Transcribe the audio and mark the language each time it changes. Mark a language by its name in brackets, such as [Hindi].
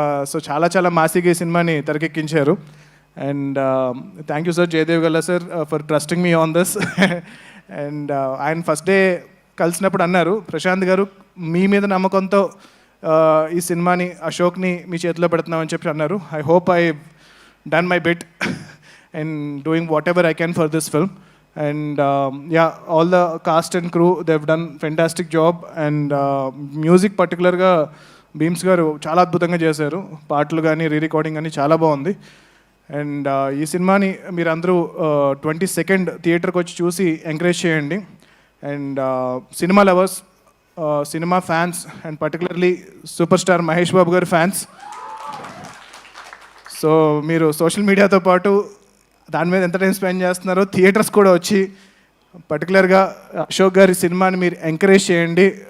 [Telugu] So చాలా చాలా మాసీగా ఈ సినిమాని తెరకెక్కించారు. And thank you sir, Jayadev Galla sir, [English] For trusting me on this. [Telugu] And ఆయన ఫస్ట్ డే కలిసినప్పుడు అన్నారు, ప్రశాంత్ గారు మీ మీద నమ్మకంతో ఈ సినిమాని అశోక్ని మీ చేతిలో పెడుతున్నామని చెప్పి అన్నారు. [English] I hope I done my bit and doing whatever I can for this film. And yeah, all the cast and crew, they've done fantastic job. [Telugu] And music particularగా beams గారు చాలా అద్భుతంగా చేశారు. పాటలు కానీ రికార్డింగ్ కానీ చాలా బాగుంది. అండ్ ఈ సినిమాని మీరందరూ 22nd థియేటర్కి వచ్చి చూసి ఎంకరేజ్ చేయండి. And cinema lovers, cinema fans, and particularly super star Mahesh Babu గారి ఫ్యాన్స్, సో మీరు సోషల్ మీడియాతో పాటు దాని మీద ఎంత టైం స్పెండ్ చేస్తున్నారో థియేటర్స్ కూడా వచ్చి పర్టికులర్గా అశోక్ గారి సినిమాని మీరు ఎంకరేజ్ చేయండి.